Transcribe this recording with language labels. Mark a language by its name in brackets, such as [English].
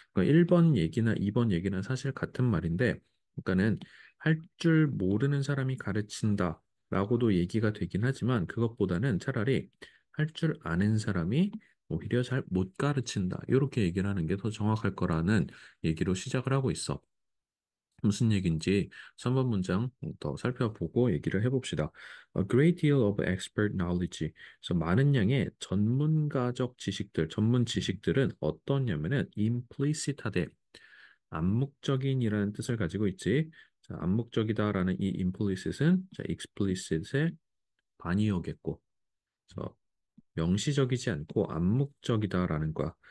[Korean] 그러니까 1번 얘기나 2번 얘기는 사실 같은 말인데, 그러니까는 할 줄 모르는 사람이 가르친다라고도 얘기가 되긴 하지만 그것보다는 차라리 할 줄 아는 사람이 오히려 잘 못 가르친다. 이렇게 얘기를 하는 게 더 정확할 거라는 얘기로 시작을 하고 있어. 무슨 얘기인지 3번 문장 더 살펴보고 얘기를 해봅시다. [English] A great deal of expert knowledge. [Korean] 그래서 많은 양의 전문가적 지식들, 전문 지식들은 어떠냐면은 implicit하되 암묵적인이라는 뜻을 가지고 있지. 자, 암묵적이다라는 이 implicit은 자, explicit의 반이어겠고, 그래서 명시적이지 않고 암묵적이다라는 거야.